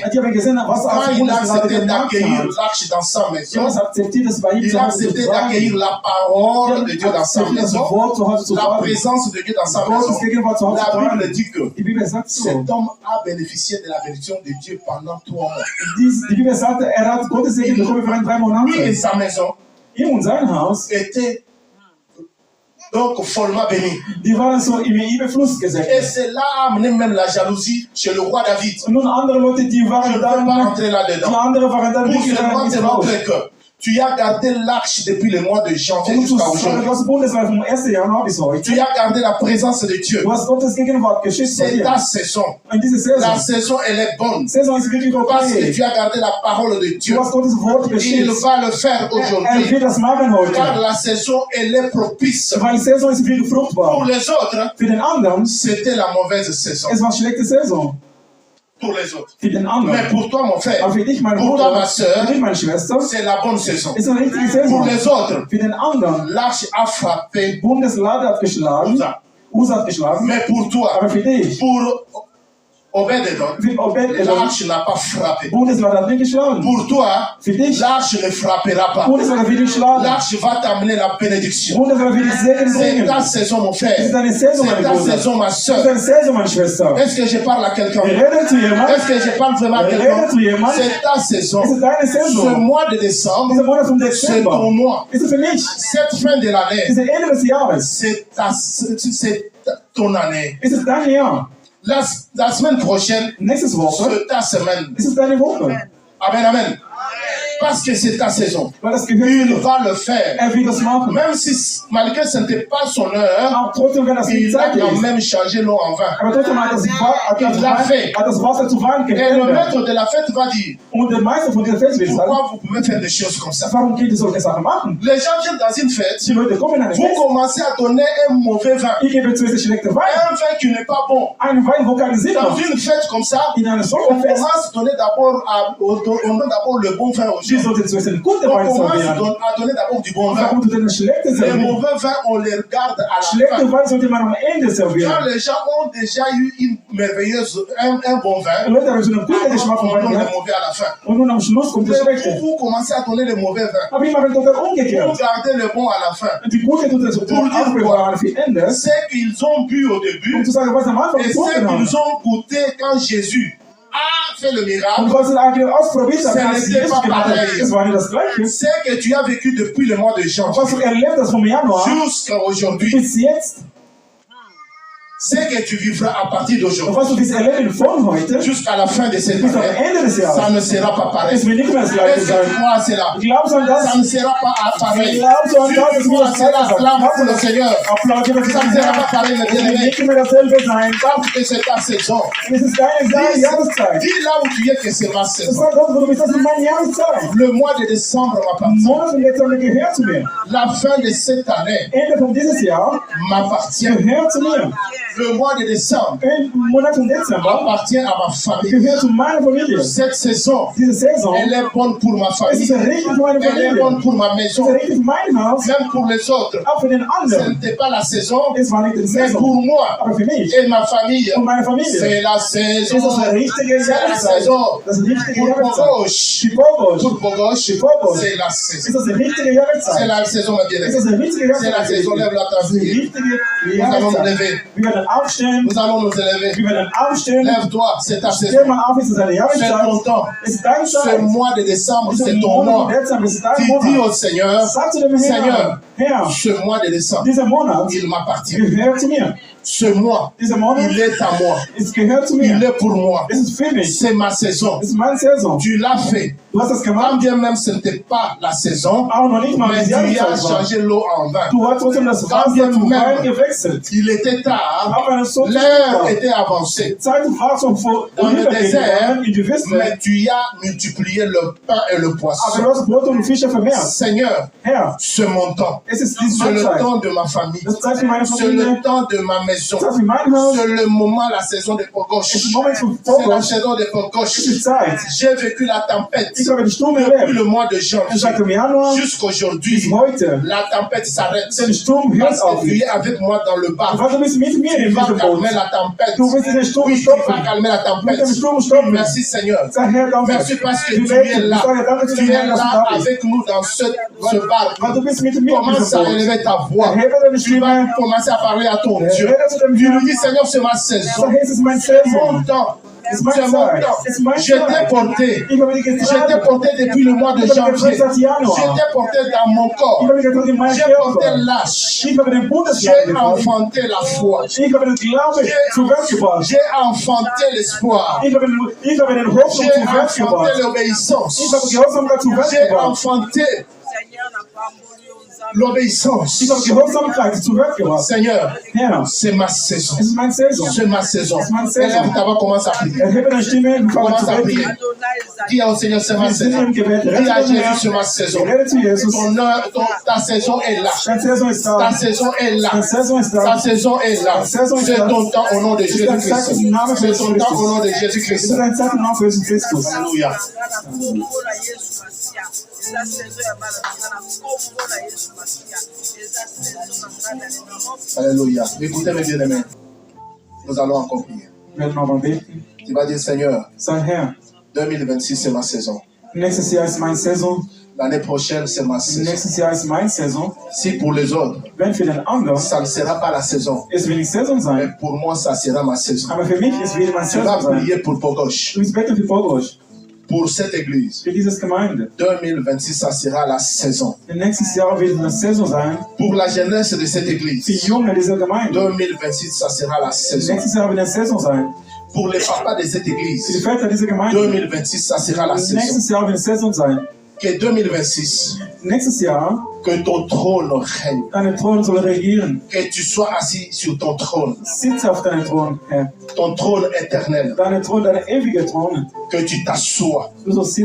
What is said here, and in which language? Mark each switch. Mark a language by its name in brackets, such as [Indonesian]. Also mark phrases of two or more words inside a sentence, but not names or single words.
[German] Die haben gesehen, was [French] quand [German] als [French] il a [German] Bundesland [French] accepté [German] gemacht [French] d'accueillir [German] hat. [French] l'arche dans sa [German] Die [French] maison, [German] haben es akzeptiert, das bei ihm [French] il [German] zu [French] a [German] Hause zu [French] accepté [German] tragen. [French] d'accueillir la parole de Dieu dans sa [German] Akzeptiert das [French] maison, [German] Wort zu Hause zu [French] la [German] tragen. [French] présence de Dieu dans sa maison. [German] Gottes Gegenwart zu Hause zu [French] La Bible [German] tragen. [French] dit que [German] Die Bibel sagt so. [French] cet homme a bénéficié de la bénédiction de Dieu pendant 3 mois. [German] Die Bibel sagt, hat Gottes Segen bekommen für 3 [French] Lui et [German] Monate. [French] sa maison [German] Ihm und sein Haus, [French] étaient donc follement bénis. [German] die waren so im Überfluss [French] Et [German] gesegnet. [French] cela a amené même la jalousie chez le roi David. [German] Und nun andere Leute, die [French] Je ne [German] waren [French] peux pas [German] dann, [French] rentrer [German] die [French] là-dedans. [German] andere waren dann [French] Pour [German] wirklich [French] seulement te [German] nicht raus. [French] montrer que tu as gardé l'arche depuis le mois de janvier [German] Um zu [French] jusqu'à [German] sagen, [French] aujourd'hui. [German] du hast Bundeswehr vom 1. Januar bis heute. [French] Tu as gardé la présence de Dieu. [German] Du hast Gottes Gegenwart geschickt vor [French] C'est [German] dir. [French] ta saison. [German] Und diese [French] La [German] Saison, [French] saison, elle est bonne. [German] Saison ist wirklich [French] Parce que [German] okay. [French] tu as gardé la parole de Dieu. [German] Du hast Gottes Wort [French] Il [German] geschickt. [French] va le faire [German] Er [French] aujourd'hui. [German] wird das machen [French] Car [German] heute. [French] la saison, elle est propice. [German] Weil die Saison ist wirklich [French] Pour [German] fruchtbar. [French] les autres, [German] Für den anderen, [French] c'était la mauvaise saison. [German] es war schlechte Saison. [French] Pour les autres. [German] Für den [French] Mais [German] anderen. [French] pour toi, mon frère, [German] Aber für dich, mein [French] pour toi, [German] Bruder, [French] ma soeur, [German] für dich, meine Schwester, [French] c'est la bonne saison. [German] ist eine richtige [French] Pour [German] Saison. [French] les autres, [German] Für den anderen, [French] l'arche a frappé. [German] Bundeslade hat geschlagen, [French] Usa. [German] Usa hat geschlagen, [French] Mais pour toi, [German] aber für dich, [French] pour Obed-Edom, [German] für Obed-Edom, [French] l'arche n'a pas frappé. [German] Bundeslade hat nicht geschlagen. [French] Pour toi, [German] Für dich, [French] l'arche ne frappera pas. [German] Bundeslade wird nicht schlagen. [French] L'arche va t'amener la bénédiction. [German] Bundeslade wird dich Segen [French] C'est [German] bringen. [French] ta saison, mon frère. [German] Es ist eine Saison, [French] C'est [German] meine [French] ta [German] Bruder. [French] saison, ma [German] Es ist [French] soeur. [German] eine Saison, meine Schwester. [French] Est-ce que je parle à quelqu'un? [German] Rede zu jemand. [French] Est-ce que je parle vraiment à quelqu'un? [German] Rede zu jemand. [French] C'est ta saison. [German] Es ist deine [French] Ce [German] Saison. [French] mois de décembre, [German] Dieser Monat vom [French] c'est [German] Dezember. [French] ton mois. [German] Ist es für mich. [French] Cette fin de l'année, [German] Ist es Ende des Jahres. [French] c'est ton année. [German] Ist es dein Jahr. [French] La semaine prochaine, [German] Nächstes Woche [French] c'est ta semaine. [German] ist es deine Woche. [French] Amen, amen. Parce que c'est ta saison. [German] Weil das gehört [French] Il [German] dir. [French] va le faire. [German] Er wird das machen. [French] Même si, malgré ce n'était pas son heure, [German] Auch trotzdem, wenn das nicht [French] il a [German] Zeit [French] quand [German] ist. [French] même changé l'eau en vin. [German] Aber trotzdem hat das Wasser zu Wein [French] Et le [German] geändert. [French] maître de la fête va dire, [German] Und der Meister von dieser Fest wird sagen, [French] pourquoi vous pouvez faire des choses comme ça? [German] warum geht ihr solche Sachen machen? [French] Les gens viennent dans une fête, [German] Die Leute kommen in eine [French] vous [German] Fest. [French] commencez à donner un mauvais vin. [German] Ich gebe zuerst schlechte Wein. [French] Un vin qui n'est pas bon. [German] Einen Wein, wo keinen Sinn [French] Dans [German] macht. [French] une fête comme ça, [German] In einer [French] on [German] solchen Fest, [French] commence à donner d'abord le bon vin aux [German] die [French] gens. [German] sollte zuerst den guten [French] On [German] Wein [French] commence [German] servieren. [French] à donner d'abord du bon vin. [German] Warum du den schlechten [French] Les [German] servieren? [French] mauvais vins, on les regarde à la [German] Schlechte [French] fin. [German] Wein sollte man am Ende [French] Quand [German] servieren. [French] les gens ont déjà eu une merveilleuse, un bon vin, [German] Die Leute haben schon einen guten Geschmack vom [French] on [German] Wein [French] donne le [German] gehabt. [French] mauvais à la fin. [German] Und nun am Schluss kommt der [French] Mais [German] schlechte. [French] vous commencez à donner le mauvais vin. [German] Aber ich mache total [French] Vous [German] umgekehrt. [French] gardez le bon à la fin. [German] Die gute tut das aufbewahren für Ende. [French] C'est qu'ils ont bu au début [German] Um zu sagen, was am Anfang [French] et [German] getrunken [French] c'est [German] haben. [French] qu'ils ont goûté quand Jésus a fait le [German] Und [French] miracle. [German] was sie eigentlich ausprobiert haben, [French] C'est [German] als nicht Jesus gemacht hat, [French] pareil. [German] es war nicht das Gleiche. [French] C'est que tu as vécu depuis le mois de janvier [German] Was du erlebt hast vom Januar [French] jusqu'à aujourd'hui. [German] bis jetzt, [French] C'est que tu vivras à partir [German] und [French] d'aujourd'hui [German] was du bis erleben von heute, [French] jusqu'à la fin de cette [German] bis am [French] année. [German] Ende des [French] Ça [German] Jahres, [French] ne sera pas pareil. [German] es wird nicht mehr das Gleiche [French] Est-ce que [German] sein. [French] tu crois à cela? [German] Glaubst du an das? [French] Ça ne sera pas pareil. [German] Glaubst du an [French] Si [German] das? [French] tu [German] Es wird [French] crois à [German] das [French] cela, [German] Gleiche [French] acclame [German] sein. [French] pour le Seigneur. [German] Applaudiere für [French] Ça [German] den [French] ne sera pas [German] Herrn. [French] pareil, [German] Es [French] mes [German] wird [French] bien-aimés. [German] nicht mehr dasselbe sein. [French] Parce que c'est ta saison. [German] Es ist deine Jahreszeit. [French] Dis là où tu es que c'est ma [German] Das [French] saison. [German] war das, wo du bist, das ist meine Jahreszeit. [French] Le mois de décembre m'appartient. [German] Monat und Dezember gehört zu mir. [French] La fin de cette année [German] Ende von dieses Jahr [French] m'appartient. [German] gehört zu mir. [French] Le mois de décembre [German] Monat von Dezember [French] appartient à ma famille. [German] gehört zu meiner Familie. [French] Cette saison, [German] Diese Saison [French] elle est bonne pour ma [German] es [French] famille. [German] ist richtig für meine [French] Elle est [German] Familie. [French] bonne pour ma [German] Es [French] maison. [German] ist richtig für mein Haus, [French] Même pour les autres. [German] auch für den [French] Ce [German] anderen. [French] n'était pas la saison, [German] Es war nicht die [French] mais [German] Saison, [French] pour moi [German] aber für mich [French] et ma famille, [German] und meine Familie [French] c'est la [German] ist das [French] saison. [German] eine richtige [French] C'est la [German] Jahreszeit. [French] saison. [German] Das ist eine richtige [French] Pour [German] Jahreszeit. [French] Bogoche, [German] Für Bogosch [French] pour Bogoche, [German] Bogoche. [French] c'est la [German] ist [French] saison. [German] das eine richtige [French] C'est [German] Jahreszeit. [French] la saison, ma [German] Es [French] bien-aimée. [German] ist eine richtige [French] C'est la saison, [German] Jahreszeit. [French] lève la [German] Das ist eine [French] table. [German] richtige [French] Nous allons nous [German] Jahreszeit. [French] lever. [German] Wir werden aufstehen. [French] Nous allons nous élever. [German] Wir werden aufstehen. [French] Lève-toi, c'est ta [German] Steh [French] saison. [German] mal auf, es ist eine [French] C'est [German] Jahreszeit. [French] ton temps. [German] Es ist deine [French] Ce [German] Zeit. [French] mois de décembre, [German] Es ist [French] c'est [German] ein [French] ton [German] Monat [French] mois. [German] von Dezember, es ist dein [French] Tu dis [German] Monat. [French] au Seigneur, [German] Sag zu dem [French] Seigneur, [German] Herrn, Herr, [French] ce mois de décembre, [German] dieser Monat [French] il m'appartient. [German] gehört zu mir. [French] Ce mois, [German] Dieser Monat, [French] il est à moi. [German] es gehört zu [French] Il [German] mir. [French] est pour moi. [German] Es ist für mich. [French] C'est ma saison. [German] Es ist meine Saison. [French] Tu l'as fait. [German] Du hast das [French] Quand [German] gemacht, [French] bien même ce n'était pas la saison, [German] auch noch nicht mal [French] mais [German] die [French] tu as [German] Jahreszeit war. [French] changé l'eau en vin. [German] Du hast trotzdem das Wasser zu Wein gewechselt. [French] Il était tard, [German] Auch wenn es so [French] l'heure était avancée, [German] Die Zeit war schon [French] Dans le désert, [German] in die Wüste. [French] mais tu as multiplié le pain et le [German] Aber [French] poisson. [German] du hast Brot und Fische vermehrt. [French] Seigneur, [German] Herr, [French] ce montant, [German] Es ist diese [French] C'est le [German] Zeit. [French] temps de ma famille. [German] Das ist Zeit für meine [French] C'est [German] Familie. [French] le temps de ma maison. [German] Das ist für mein Haus. [French] C'est le moment, la saison des pogoches. [German] Es ist der Moment vom [French] C'est la [German] Vorgott. [French] saison des [German] Es [French] pogoches. [German] ist Zeit. [French] J'ai vécu la tempête [German] Ich habe den Sturm [French] depuis [German] erlebt. [French] le mois de [German] Und [French] janvier [German] seit dem Januar [French] jusqu'aujourd'hui. [German] bis heute. [French] La tempête s'arrête. [German] Der Sturm hört [French] Parce [German] auf. [French] que tu es avec moi dans le bar. [German] Weil du bist mit mir [French] Tu [German] in [French] vas [German] diesem Boot. [French] calmer la tempête. [German] Du wirst den Sturm [French] Oui, tu vas [German] stoppen. [French] calmer la [German] Mit dem [French] tempête. [German] Sturm stoppen. [French] Merci Seigneur. [German] Sag Herr, danke. [French] Merci parce que [German] Wir [French] tu es [German] beten. [French] là. [German] Ich sage danke, dass du [French] Tu es [German] Herr, dass du [French] là [German] da bist. [French] avec nous dans ce bar. [German] Weil du bist mit mir in [French] Commence [German] diesem [French] à [German] Boot. [French] élever ta voix. [German] Erhebe deine [French] Tu vas [German] Stimme. [French] commencer à parler à ton Dieu. [German] Rede zu dem [French] Tu lui [German] Herrn. [French] dis Seigneur, c'est ma saison. [German] Sag, Herr, es ist mein [French] C'est [German] Saison. [French] mon temps. [German] Es ist [French] C'est [German] meine [French] mon [German] Zeit. [French] temps. [German] Es ist meine [French] Je t'ai [German] Zeit. [French] porté. [German] Ich habe dich [French] Je t'ai [German] getragen. [French] porté depuis le mois de [German] Ich habe dich [French] janvier. [German] getragen seit Januar. [French] Je t'ai porté dans mon [German] Ich [French] corps. [German] habe dich getragen in meinem [French] J'ai porté [German] Körper. [French] l'âge. [German] Ich habe den [French] J'ai [German] Bundesland getragen. [French] enfanté la foi. [German] Ich habe den Glauben zur Welt gebracht. [French] J'ai enfanté l'espoir. [German] Ich habe den Hoffnung [French] J'ai [German] zur Welt [French] enfanté [German] gebracht. [French] l'obéissance. [German] Ich habe Gehorsamkeit zur Welt [French] J'ai [German] gebracht. [French] enfanté l'obéissance. [German] Ich habe Gehorsamkeit zur Welt gebracht. [French] Seigneur, [German] Herr, [French] c'est ma saison. [German] es ist meine Saison. [French] C'est ma saison. C'est ma saison. Élève ta voix, commence à prier. [German] Erhebe deine Stimme und fange [French] Commence [German] zu [French] à prier. [German] beten. [French] Dis au Seigneur, c'est ma [German] Wir sind [French] saison. [German] im Gebet. [French] Dis [German] Rede [French] à [German] zum [French] Jésus, [German] Herrn. [French] c'est ma saison. [German] Rede zu Jesus. [French] Ta saison est là. [German] Deine Saison ist [French] Ta [German] da. [French] saison est là. [German] Deine Saison ist [French] Ta [German] da. [French] saison est là. Ta saison [German] ist [French] C'est [German] da. [French] ton temps au nom de [German] ist dein Zeit [French] Jésus-Christ. [German] im Namen von [French] C'est [German] Jesus [French] ton temps [German] Christus. [French] au nom de [German] Es [French] Jésus-Christ. [German] ist ein Zeit im Namen von Jesus Christus. [French] Alléluia. Alléluia. Écoutez mes bien-aimés. Nous allons encore prier. [German] Wir werden nochmal beten. [French] Tu vas dire, Seigneur, [German] Sag Herr, [French] 2026 c'est ma saison. [German] nächstes Jahr ist meine Saison. [French] L'année prochaine c'est ma saison. [German] Nächstes Jahr ist meine Saison. [French] Si pour les autres, [German] Wenn für den anderen [French] ça ne sera pas la saison, [German] es will nicht Saison [French] mais [German] sein, [French] pour moi ça sera ma saison. [German] aber für mich es wird meine [French] Tu vas [German] Saison sein. [French] prier pour Pogoche, [German] Du willst beten für Pogosch, [French] pour cette église. [German] für diese Gemeinde. [French] 2026 ça sera la saison. [German] Nächstes Jahr wird eine Saison sein [French] Pour la jeunesse de cette [German] für [French] église, [German] Junge dieser Gemeinde. [French] 2026 ça sera la saison. [German] Nächstes Jahr wird eine Saison sein [French] Pour les papas de cette [German] für die [French] église, [German] Väter dieser Gemeinde. [French] 2026 ça sera la saison. [German] Nächstes Jahr wird eine Saison sein. [French] Que 2026, [German] Nächstes Jahr [French] que ton trône règne. [German] dein Thron soll regieren. [French] Que tu sois assis sur ton trône, [German] Sitze auf deinem Thron, Herr. [French] ton trône éternel. [German] Dein Thron, dein ewiger Thron. [French] Que tu t'assoies, [German] Du sollst [French] que